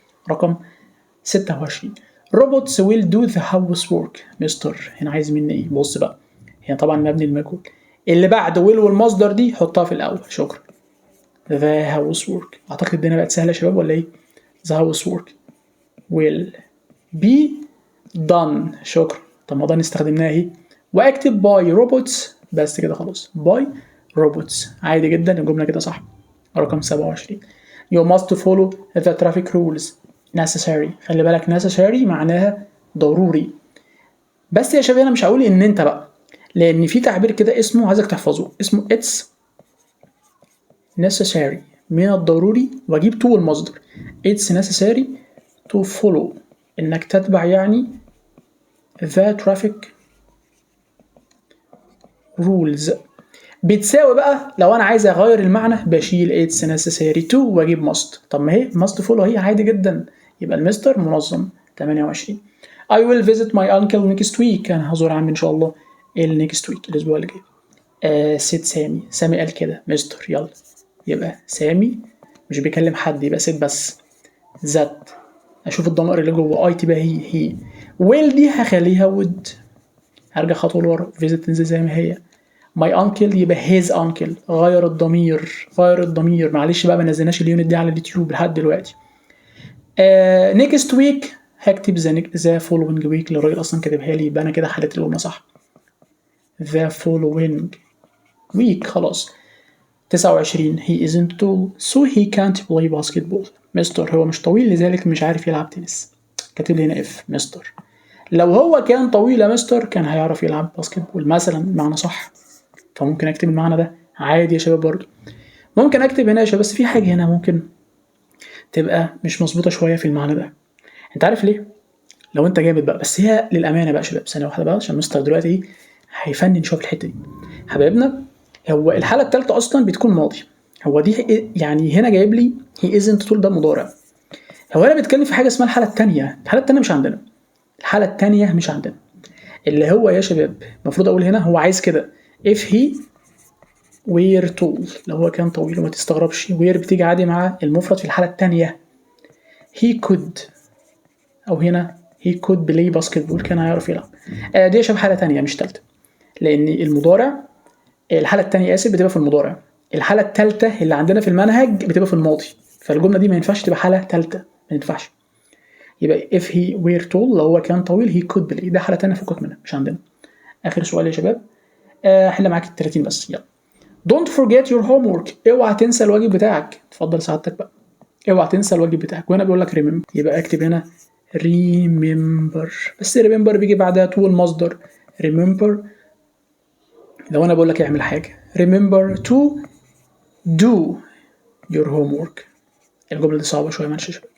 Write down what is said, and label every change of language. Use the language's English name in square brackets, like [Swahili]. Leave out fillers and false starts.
[English] رقم 26 robots will do the housework. [Arabic] مستر هنا عايز مني ايه؟ بص بقى، هنا طبعا مبني المجهول اللي بعد will والمصدر دي حطها في الاول. [English] شكرا. the housework. [Arabic] اعتقد الدنيا بقت سهله يا شباب ولا ايه؟ [English] the housework will be done. [Arabic] شكرا. طب ما ده استخدمناها اهي، واكتب باي روبوتس بس كده خلاص. باي روبوتس عادي جدا، الجمله كده صح. [English] رقم 27 you must follow the traffic rules necessary. [Arabic] خلي بالك necessary معناها ضروري. بس يا شباب انا مش هقول ان انت بقى، لان في تعبير كده اسمه عايزك تحفظه، اسمه [English] it's necessary [Arabic] من الضروري، واجيب to المصدر. [English] it's necessary to follow [Arabic] انك تتبع يعني [English] the traffic rules. [Arabic] بتساوي بقى لو انا عايز اغير المعنى بشيل [English] it's necessary to [Arabic] واجيب must. طب ما هي [English] must follow [Arabic] هي عادي جدا، يبقى المستر منظم. [English] 28 I will visit my uncle next week. [Arabic] انا هزور عمي ان شاء الله [English] next week [Arabic] الاسبوع اللي جاي. سيد سامي قال كده مستر. يلا يبقى سامي مش بيكلم حد يبقى سيد بس. ذات اشوف الضمائر اللي جوه اي تبقى هي. will دي هخليها would. هرجع خطوه لورا visit تنزل زي ما هي. [English] my uncle [Arabic] يبقى [English] his uncle. [Arabic] غير الضمير معلش بقى ما نزلناش اليونت دي على اليوتيوب لحد دلوقتي. next week هكتب [English] the following week [Arabic] اللي الراجل اصلا كاتبها لي، يبقى انا كده حليت الجمله صح. [English] the following week خلاص. 29 he isn't tall so he can't play basketball. [Arabic] مستر هو مش طويل لذلك مش عارف يلعب تنس. كاتب لي هنا اف. مستر لو هو كان طويل يا مستر كان هيعرف يلعب باسكتبول مثلا، معنى صح. فممكن اكتب المعنى ده عادي يا شباب. برضو ممكن اكتب هنا يا شباب، بس في حاجه هنا ممكن تبقى مش مظبوطه شويه في المعنى ده. انت عارف ليه؟ لو انت جامد بقى، بس هي للامانه بقى يا شباب ثانيه واحده بقى عشان مستر دلوقتي هيفنن شويه في الحته دي. حبايبنا هو الحاله الثالثه اصلا بتكون ماضي. هو دي يعني هنا جايب لي هي ازنت طول ده مضارع. هو انا بتكلم في حاجه اسمها الحاله الثانيه. الحاله الثانيه مش عندنا. الحاله الثانيه مش عندنا اللي هو يا شباب المفروض اقول هنا هو عايز كده [English] if he were tall. [Arabic] لو هو كان طويل وما تستغربش were بتيجي عادي مع المفرد في الحاله الثانيه. [English] he could [Arabic] او هنا [English] he could play basketball [Arabic] كان هيعرف يلعب. دي يا شباب حاله ثانيه مش ثالثه، لان المضارع الحاله الثانيه اسف بتبقى في المضارع. الحاله الثالثه اللي عندنا في المنهج بتبقى في الماضي، فالجمله دي ما ينفعش تبقى حاله ثالثه، ما ينفعش. يبقى [English] if he were tall [Arabic] لو هو كان طويل [English] he could play. [Arabic] ده حاله ثانيه فكك منها مش عندنا. اخر سؤال يا شباب حل معاك ال 30 بس. [English] يلا don't forget your homework. [Arabic] اوعى تنسى الواجب بتاعك. اتفضل سعادتك بقى. اوعى تنسى الواجب بتاعك. وهنا بيقول لك remember، يبقى اكتب هنا remember. بس remember بيجي بعدها to المصدر. remember لو انا بقول لك اعمل حاجه [English] remember to do your homework. [Arabic] الجمله دي صعبه شويه معلش.